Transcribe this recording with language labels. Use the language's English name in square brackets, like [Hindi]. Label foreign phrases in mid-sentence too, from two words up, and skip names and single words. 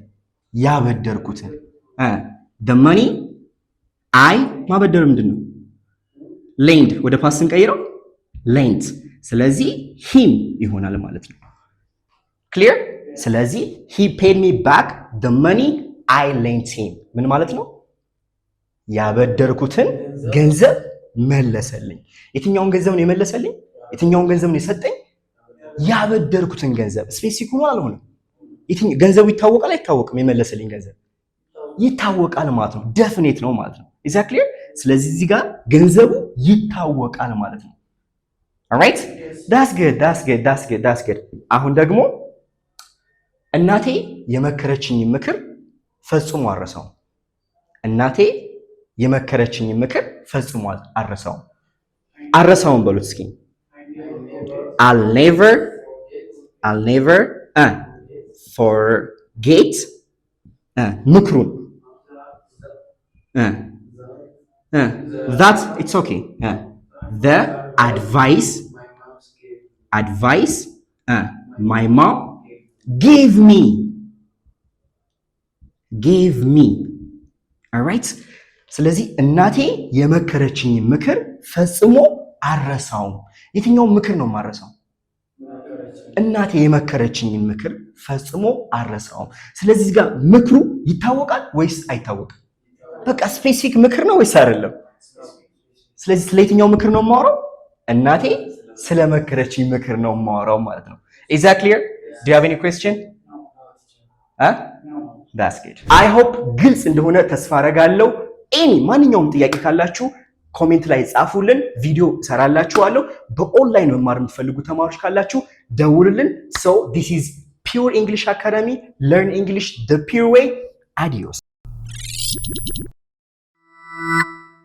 [Amharic] ያበደርኩትን [English] the money [Amharic] ማበደር ምንድን ነው? lend ወደ ፓስት እንቀይረው lent። ስለዚህ him ይሆናል ማለት ነው። ክሊር? [English] ስለዚህ he paid me back the money I lent him [Amharic] ምን ማለት ነው? ያበደርኩትን ገንዘብ መለሰልኝ። የትኛውን ገንዘብ ነው የመለሰልኝ? የትኛውን ገንዘብ ነው የሰጠኝ? ያበደርኩትን ገንዘብ። ስፔሲፊክ ሆኖ አልሆነም። ገንዘቡ ይታወቃል አይታወቅም? የመለሰልኝ ገንዘብ ይታወቃል ማለት ነው። ዴፊኒት ነው ማለት ነው። [English] is that clear? [Amharic] ስለዚህ እዚህ ጋር ገንዘቡ ይታወቃል ማለት ነው። [English] alright that's good። [Amharic] አሁን ደግሞ እናቴ የመከረችኝ ምክር ፈጽሞ አልረሳውም። እናቴ የመከረችኝ ምክር ፈጽሞ አልረሳውም በሉት እስኪ። [English] I'll never [Amharic] forget ምክሩን [English] that it's okay the advice my mom gave me alright። [Amharic] ስለዚህ እናቴ የመከረችኝ ምክር ፈጽሞ አልረሳውም። የትኛውን ምክር ነው የማረሳው? እናቴ የመከረችኝን ምክር ፈጽሞ አልረሳውም። ስለዚህ እዚህ ጋር ምክሩ ይታወቃል ወይስ አይታወቅም? በቃ ስፔሲፊክ ምክር ነው ወይስ አይደለም? ስለዚህ ስለ የትኛው ምክር ነው የማወራው? እናቴ ስለመከረችኝ ምክር ነው የማወራው ማለት ነው። [English] Is that clear? Do you have any question? That's good. I hope [Amharic] ግልጽ እንደሆነ ተስፋ አደርጋለሁ። ማንኛውም ጥያቄ ካላችሁ ኮሜንት ላይ ጻፉልን። ቪዲዮ ሰራላችኋለሁ። በኦንላይን መማር የምትፈልጉ ተማሪዎች ካላችሁ ደውሉልን። [English] So this is Pure English Academy. Learn English the pure way. Adios.